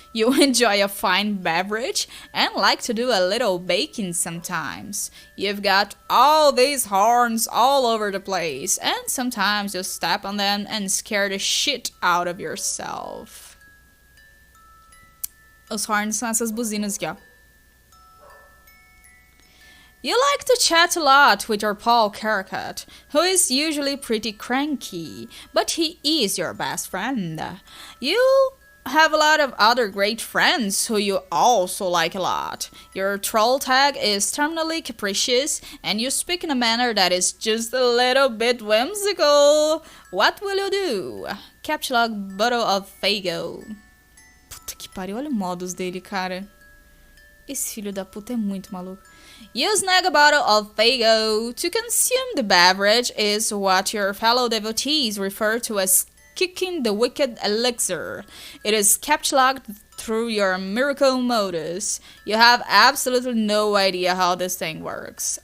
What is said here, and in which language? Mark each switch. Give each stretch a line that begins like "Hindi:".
English: You enjoy a fine beverage and like to do a little baking sometimes. You've got all these horns all over the place, and sometimes you step on them and scare the shit out of yourself.
Portuguese: Os horns são essas buzinas aqui, ó.
English: You like to chat a lot with your Paul Caracat, who is usually pretty cranky, but he is your best friend. You have a lot of other great friends who you also like a lot. Your troll tag is terminally capricious, and you speak in a manner that is just a little bit whimsical. What will you do? Caps lock bottle of Fago.
Portuguese: Puta que pariu, olha o modus dele, cara. Esse filho da puta é muito maluco.
English: You snag a bottle of Fago. To consume the beverage is what your fellow devotees refer to as kicking the wicked elixir. It is captured through your miracle modus. You have absolutely no idea how this thing works.